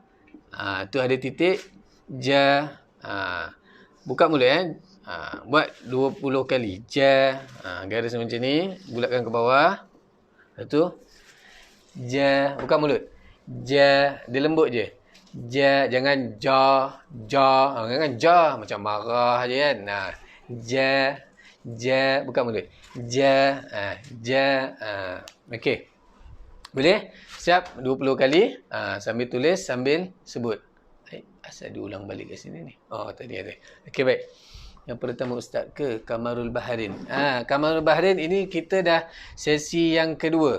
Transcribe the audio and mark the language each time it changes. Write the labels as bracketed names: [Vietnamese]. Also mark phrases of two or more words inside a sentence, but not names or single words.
[Malay] Tu ada titik. Ja. Buka mulut buat 20 kali. Ja. Garis macam ni, bulatkan ke bawah. Lepas tu ja. Buka mulut. Ja. Dia lembut je. Ja. Jangan ja. Jangan ja. Macam marah je kan. Ja. Ja. Buka mulut. Ja. Ja. Okey. Boleh? Siap? 20 kali. Sambil tulis, sambil sebut. Asal diulang balik ke sini ni. Tadi ada. Okey, baik. Yang pertama Ustaz ke Kamarul Baharin. Kamarul Baharin ini kita dah sesi yang kedua.